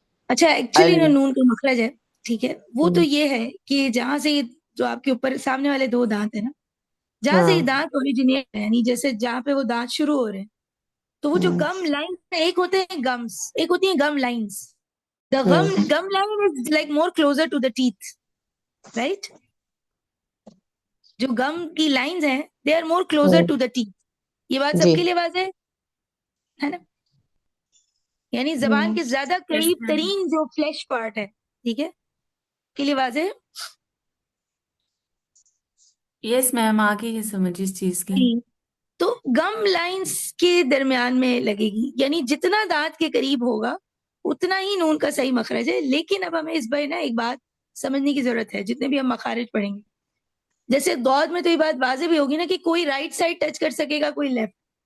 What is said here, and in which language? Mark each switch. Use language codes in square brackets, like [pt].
[ur] اچھا ایکچولی نا نون کا مخرج ہے، ٹھیک ہے، وہ تو یہ ہے کہ جہاں سے جو آپ کے اوپر سامنے والے دو دانت ہیں نا، جہاں سے یہ دانت اوریجنیٹ ہے، یعنی جیسے جہاں پہ وہ دانت شروع ہو رہے ہیں، تو وہ جو گم لائن ایک ہوتے ہیں گمس، ایک ہوتی ہیں گم لائنس. [en] The gum line is like more closer to the teeth, right. [ur] جو گم کی لائنز ہیں [en] They are more closer to the teeth. [ur] یہ بات سب کے لیے واضح ہے نا؟ یعنی زبان کے زیادہ قریب ترین جو فلیش پارٹ ہے، ٹھیک ہے، کے لیے واضح ہے. یس میم، آگے یہ سمجھ اس چیز کی. تو گم لائنز کے درمیان میں لگے گی، یعنی جتنا دانت کے قریب ہوگا اتنا ہی نون کا صحیح مخرج ہے. لیکن اب ہمیں اس بار نا ایک بات سمجھنے کی ضرورت ہے جتنے بھی ہم مخارج پڑھیں گے. جیسے دود میں تو یہ بات واضح بھی ہوگی نا کہ کوئی رائٹ سائڈ ٹچ کر سکے گا، کوئی لیفٹ.